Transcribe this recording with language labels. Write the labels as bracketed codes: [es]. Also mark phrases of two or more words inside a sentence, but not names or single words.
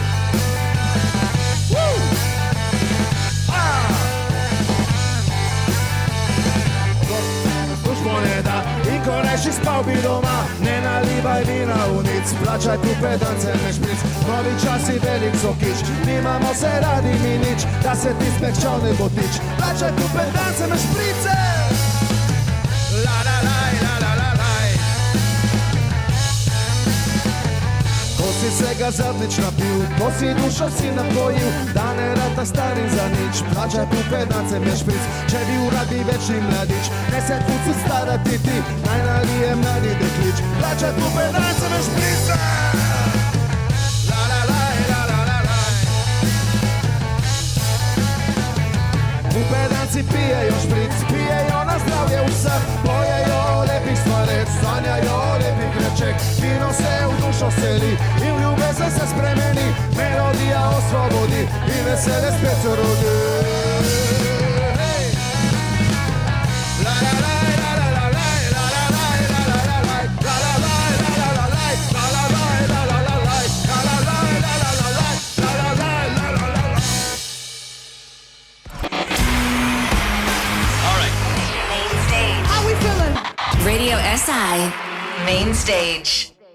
[sl] Službo ne da in ko reši spal bi doma, ne nalivaj vina v nic, plačaj tu pedance ne špric, novi časi velik sokič, nimamo se radi mi nič, da se ti smehčal ne bo tič, plačaj tu pedance ne šprice. La la laj, la la la laj. Ko si se ga zadnjič napil, ko si dušo si napojil, da ne rata stari za nič, plačaj tu pedance ne špric, če bi uradi večni mladič, ne se puci stara ti, naj nalije mladi deklič, plačaj tu pedance ne šprice. La la laj, la la la laj. Tu pedanci pijejo špric, pijejo na zdravje vseh, bojejo o lepih stvareh, sanjajo o lepih rečeh, vino se v dušo seli in v ljubezen se spremeni, melodija osvobodi in veselje spet se rodi. La la laj, la la la laj, la la laj, la la la laj, la la laj, la la la laj, la la laj, la la la laj, la la laj, la la la laj, la la laj, la la la laj. [en] Main Stage. How we feeling? Radio SI Main Stage.